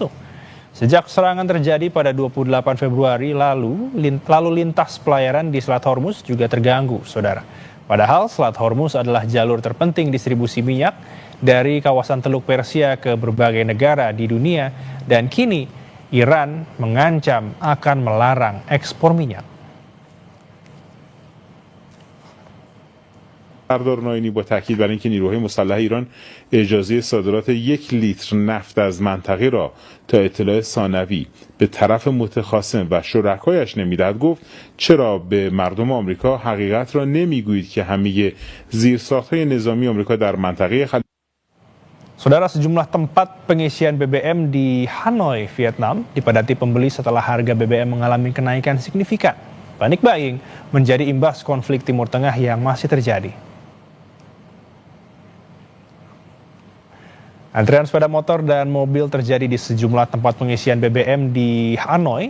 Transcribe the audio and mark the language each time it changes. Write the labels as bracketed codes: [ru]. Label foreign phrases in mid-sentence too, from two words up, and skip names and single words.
[id] Sejak serangan terjadi pada 28 Februari lalu lintas pelayaran di Selat Hormuz juga terganggu, Saudara. Padahal Selat Hormuz adalah jalur terpenting distribusi minyak dari kawasan Teluk Persia ke berbagai negara di dunia, dan kini Iran mengancam akan melarang ekspor minyak. [fa] سردار ناینی با تاکید بر اینکه نیروهای مسلح ایران اجازه صادرات 1 لیتر نفت از منطقه را تا اطلاع ثانوی به طرف متخاصم و شرکایش نمیدهد گفت چرا به مردم آمریکا حقیقت را نمیگویید که همه زیرساخت‌های نظامی آمریکا در منطقه [id] Saudara, sejumlah tempat pengisian BBM di Hanoi, Vietnam dipadati pembeli setelah harga BBM mengalami kenaikan signifikan. [en] Panic buying [id] menjadi imbas konflik Timur Tengah yang masih terjadi. Antrian sepeda motor dan mobil terjadi di sejumlah tempat pengisian BBM di Hanoi.